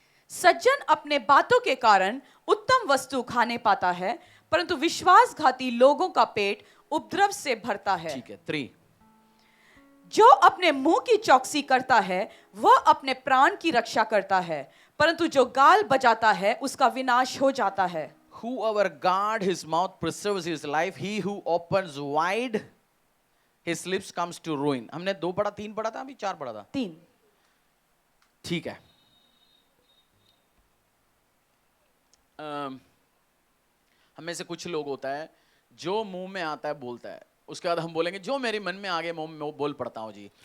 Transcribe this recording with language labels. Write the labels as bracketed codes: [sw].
[hi] सज्जन अपने बातों के कारण उत्तम वस्तु खाने पाता है, परंतु विश्वासघाती लोगों का पेट उपद्रव से भरता है। ठीक है। 3, जो अपने मुंह की चौकसी करता है वह अपने प्राण की रक्षा करता है, परंतु जो गाल बजाता है उसका विनाश हो जाता है। [en] Whoever guard his mouth preserves his life. He who opens wide his lips comes to ruin. [hi] हमने 2 पढ़ा, 3 पढ़ा था, अभी 4 पढ़ा था। 3। ठीक है। हमें से कुछ लोग होता है जो मुंह में आता है बोलता है, उसके बाद हम बोलेंगे जो मेरे मन में आ गया मुंह में बोल पड़ता हूँ जी।